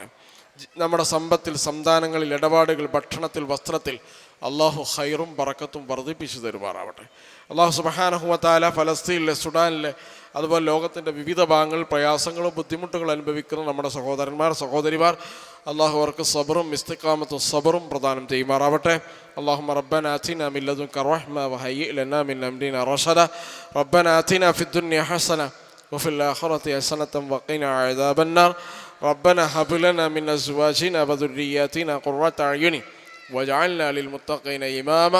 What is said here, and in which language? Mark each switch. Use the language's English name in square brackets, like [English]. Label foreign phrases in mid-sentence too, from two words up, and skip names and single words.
[Malayalam] നമ്മുടെ സമ്പത്തിൽ, സന്താനങ്ങളിൽ, ഇടപാടുകൾ, ഭക്ഷണത്തിൽ, വസ്ത്രത്തിൽ അള്ളാഹു ഖൈറും ബറക്കത്തും വർദ്ധിപ്പിച്ചു തരുമാറാവട്ടെ. അള്ളാഹു [Arabic] سبحانه وتعالى [Malayalam] ഫലസ്തീനിലെ, സുഡാനിലെ, അതുപോലെ ലോകത്തിൻ്റെ വിവിധ ഭാഗങ്ങളിൽ പ്രയാസങ്ങളും ബുദ്ധിമുട്ടുകളും അനുഭവിക്കുന്ന നമ്മുടെ സഹോദരന്മാർ, സഹോദരിമാർ അള്ളാഹു അവർക്ക് സബറും ഇസ്തിഖാമത്തും സബറും പ്രദാനം ചെയ്യുമാറാവട്ടെ. [Arabic] اللهم ربنا آتنا من لدنك رحمة وهيئ لنا من أمرنا رشدا. ربنا آتنا في الدنيا حسنة وفي الآخرة حسنة وقنا عذاب النار. ربنا هب لنا من أزواجنا وذرياتنا قرة أعين واجعلنا للمتقين إماما.